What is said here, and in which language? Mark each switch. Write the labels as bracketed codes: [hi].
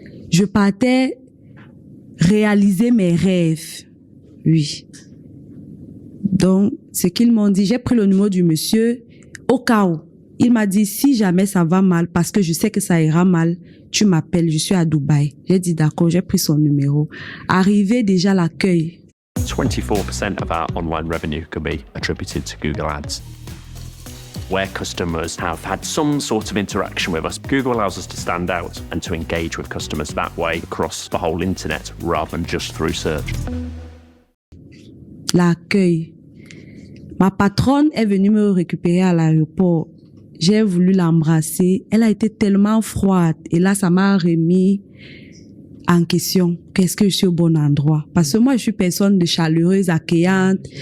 [fr] Je partais réaliser mes rêves. Oui. Donc, ce qu'ils m'ont dit, j'ai pris le numéro du monsieur au cas où. Il m'a dit, si jamais ça va mal, parce que je sais que ça ira mal, tu m'appelles, je suis à Dubaï. J'ai dit d'accord, j'ai pris son numéro. Arrivé déjà à l'accueil. [en] 24% of our online revenue could be attributed to Google Ads. where customers have had some sort of interaction with us. Google allows us to stand out and to engage with customers that way across the whole internet rather than just through search. [fr] L'accueil. Ma patronne est venue me récupérer à l'aéroport. J'ai voulu l'embrasser. Elle a été tellement froide. Et là, ça m'a remis en question. Qu'est-ce que je suis au bon endroit? Parce que moi, je suis personne de chaleureuse, accueillante.